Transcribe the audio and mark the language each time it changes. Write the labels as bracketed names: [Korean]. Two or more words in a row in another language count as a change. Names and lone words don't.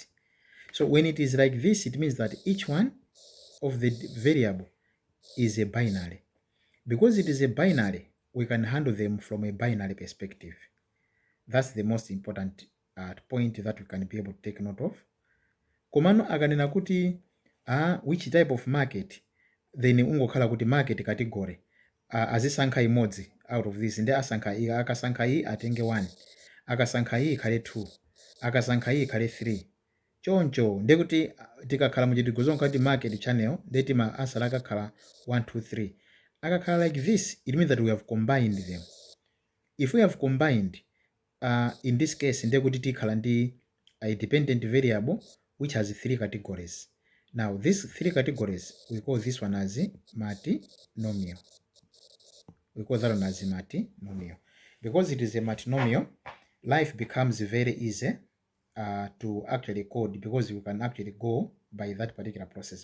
[English] So when it is like this, it means that each one of the variable is a binary. Because it is a binary, we can handle them from a binary perspective. That's the most important point that we can be able to take note of. [Nyanja] Komano akanena kuti [English] which type of market, [Nyanja] then ungokhala kuti [English] market category [Nyanja] azisankha imodzi [English] out of this, [Nyanja] ndi asankha iyi, akasankha iyi atenge 1, akasankha iyi ikhale 2, akasankha iyi ikhale 3. Choncho ndekuti tikakhala muchitigozo nkati [English] market channel [Nyanja] ndeti ma answer akakhala 1, 2, 3. [English] Akakhala like this, it means that we have combined them. If we have combined, in this case [Nyanja] ndekuti tikhala ndi [English] a dependent variable which has 3 categories. Now these 3 categories, we call this one as multinomial. We call that one as multinomial. Because it is a multinomial, life becomes very easy to actually code, because you can actually go by that particular process.